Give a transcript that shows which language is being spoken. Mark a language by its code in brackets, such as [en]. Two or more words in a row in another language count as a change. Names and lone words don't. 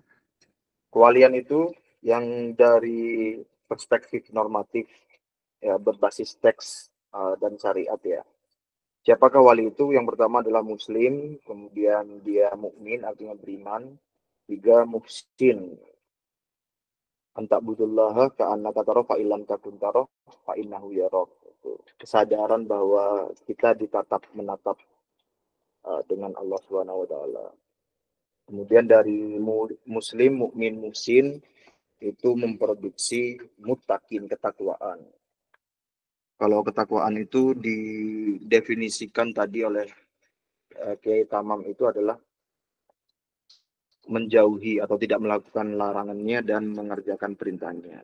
[id] Kewalian itu yang dari perspektif normatif ya, berbasis teks dan syariat ya. Siapakah wali itu? Yang pertama adalah muslim, kemudian dia mukmin artinya beriman, tiga muhsin, [ar] أن تعبد الله كأنك تراه فإن لم تكن تراه فإنه يراك. [id] Kesadaran bahwa kita ditatap menatap dengan Allah [ar] سبحانه وتعالى. [id] Kemudian dari muslim, mukmin, muhsin itu memproduksi muttaqin, ketakwaan. Kalau ketakwaan itu didefinisikan tadi oleh Kiai Tamam itu adalah menjauhi atau tidak melakukan larangannya dan mengerjakan perintahnya.